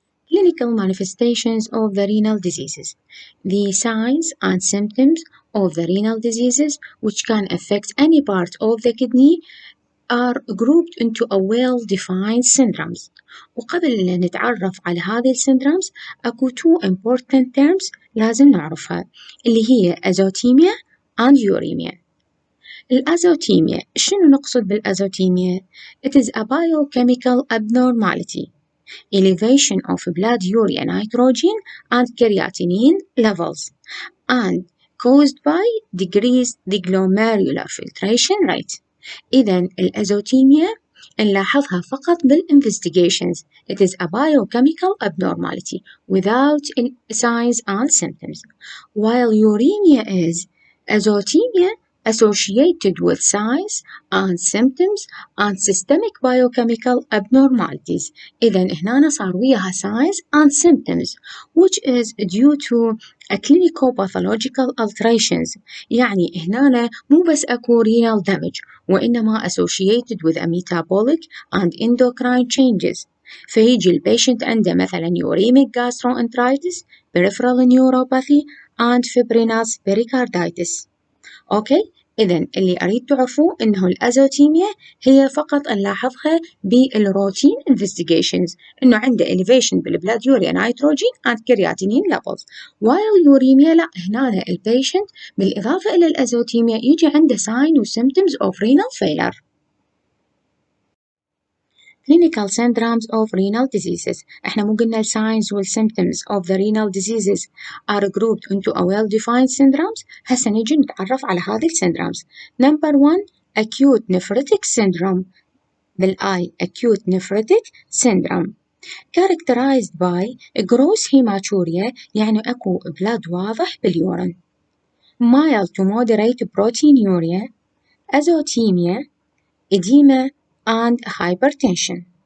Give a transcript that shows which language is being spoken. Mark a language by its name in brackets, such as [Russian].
[English] Clinical manifestations of the renal diseases. The signs and symptoms of the renal diseases which can affect any part of the kidney are grouped into a well-defined syndromes. [Arabic] وقبل أن نتعرف على هذه السيندرومز أكو [English] 2 important terms [Arabic] لازم نعرفها اللي هي [English] azotemia and uremia. [Arabic] الأزوتيميا، شنو نقصد بالأزوتيميا؟ [English] It is a biochemical abnormality, elevation of blood urea nitrogen and creatinine levels, and caused by decreased the glomerular filtration rate. [Arabic] إذن الأزوتيميا نلاحظها فقط بالinvestigations. [English] It is a biochemical abnormality without signs and symptoms, while uremia is azotemia associated with signs and symptoms and systemic biochemical abnormalities. [Arabic] إذن هنا صار وياها [English] signs and symptoms which is due to a clinico-pathological alterations. [Arabic] يعني هنا مو بس أكو [English] renal damage وإنما associated with a metabolic and endocrine changes. [Arabic] فيجي البيشنت عنده مثلا [English] uremic gastroenteritis, peripheral neuropathy and fibrinous pericarditis. Okay, [Arabic] إذن اللي أريد تعرفوه إنه الأزوتيميا هي فقط نلاحظها بالروتين investigations، إنه عنده elevation بالبلاد يوريا نيتروجين [English] and creatinine levels، while [Arabic] اليوريميا لا، هنا البيشنت بالإضافة إلى الأزوتيميا يجي عنده sign و [English] symptoms of renal failure. Clinical syndromes of renal diseases. [Arabic] احنا مو قلنا [English] ال signs وال symptoms of the renal diseases are grouped into a well-defined syndromes؟ [Arabic] هسه نجي نتعرف على هذه [English] syndromes. Number 1 acute nephritic syndrome بالآي acute nephritic syndrome characterized by gross hematuria [Arabic] يعني أكو بلاد واضح باليورين [English] mild to moderate proteinuria azotemia edema and hypertension.